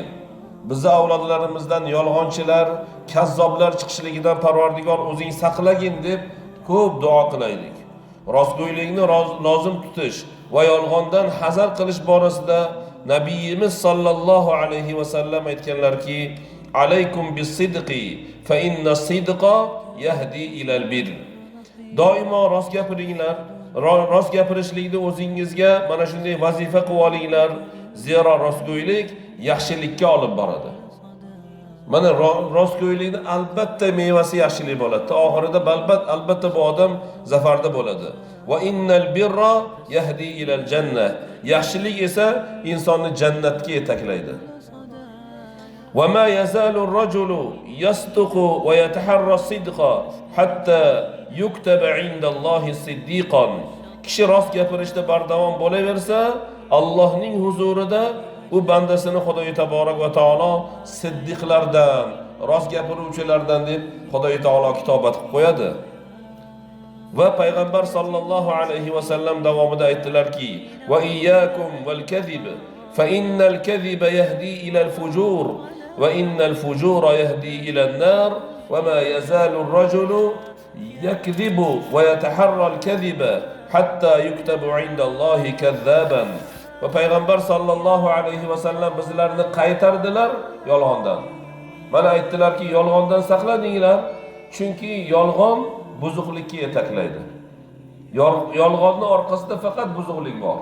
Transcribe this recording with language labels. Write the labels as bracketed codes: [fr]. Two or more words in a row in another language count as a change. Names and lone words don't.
[uz] Bizni avlodlarimizdan yolg'onchilar, kazzoblar chiqishligidan Parvardigor o'zing saqlagin deb ko'p duo qilaylik. Rostgo'ylikni lozim tutish va yolg'ondan hazar qilish borasida Nabiyimiz [ar] صلى الله عليه وسلم [uz] aytganlarki, [ar] عليكم بالصدق فإن الصدق يهدي إلى البر. [uz] Doimo rost gapiringlar. Rost gapirishlikni o'zingizga mana shunday vazifa qilib olinglar. Zero rostgo'ylik yaxshilikka olib boradi. Mana rostgo'ylikning albatta mevasi yaxshilik bo'ladi. Oxirida albatta bu odam zafarda bo'ladi. [ar] وإن البر يهدي إلى الجنة. [uz] Yaxshilik esa insonni jannatga yetaklaydi. [ar] وما يزال الرجل يصدق ويتحرى الصدق حتى يكتب عند الله صديقا. [uz] Kishi rost gapirishda bardavom bo'laversa, Allohning huzurida u bandasini Xudoy [ar] تبارك وتعالى [uz] siddiqlardan, rost gapiruvchilardan deb Xudoy taolo kitobat qilib qo'yadi. Va payg'ambar [ar] صلى الله عليه وسلم [uz] davomida aytdilarki: [ar] "وإياكم والكذب فإن الكذب يهدي إلى الفجور وإن الفجور يهدي إلى النار وما يزال الرجل يكذب ويتحرى الكذب حتى يكتب عند الله كذابا." [uz] Va payg'ambar [ar] صلى الله عليه وسلم [uz] bizlarni qaytardilar yolg'ondan. Mana aytdilarki, yolg'ondan saqlaninglar, chunki yolg'on buzuqlikka yetaklaydi. Yolg'onning orqasida faqat buzuqlik bor.